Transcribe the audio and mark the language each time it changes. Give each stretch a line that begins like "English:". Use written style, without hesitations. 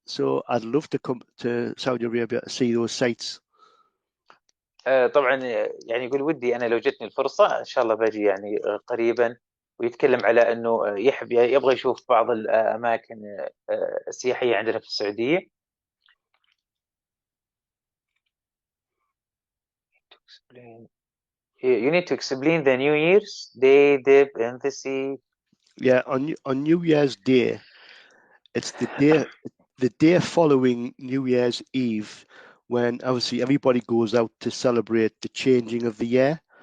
English: So I'd love to come to Saudi Arabia to see those sites.
Arabic: طبعا يعني يقول ودي انا لو جتني الفرصه ان شاء الله باجي يعني قريبا، ويتكلم على انه يبغى يشوف بعض الاماكن السياحيه عندنا في السعوديه.
English: You need to explain the New Year's Day dip in the sea. Yeah, on New Year's Day, it's the day following New Year's Eve, when obviously everybody goes out to celebrate the changing of the year.